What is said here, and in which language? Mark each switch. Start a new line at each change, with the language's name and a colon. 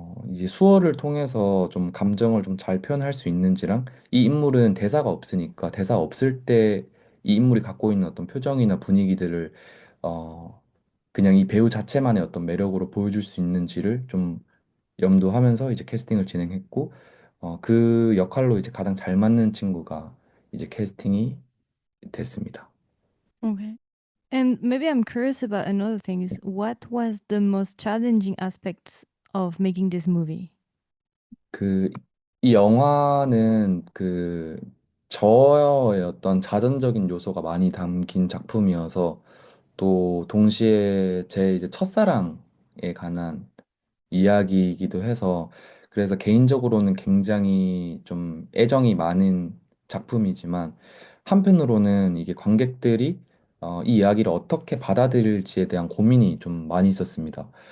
Korean: 이제 수어를 통해서 좀 감정을 좀 잘 표현할 수 있는지랑, 이 인물은 대사가 없으니까 대사 없을 때 이 인물이 갖고 있는 어떤 표정이나 분위기들을 어, 그냥 이 배우 자체만의 어떤 매력으로 보여줄 수 있는지를 좀 염두하면서 이제 캐스팅을 진행했고, 그 역할로 이제 가장 잘 맞는 친구가 이제 캐스팅이 됐습니다.
English: Okay. And maybe I'm curious about another thing is what was the most challenging aspects of making this movie?
Korean: 그, 이 영화는 저의 어떤 자전적인 요소가 많이 담긴 작품이어서, 또 동시에 제 이제 첫사랑에 관한 이야기이기도 해서, 그래서 개인적으로는 굉장히 좀 애정이 많은 작품이지만, 한편으로는 이게 관객들이 이 이야기를 어떻게 받아들일지에 대한 고민이 좀 많이 있었습니다.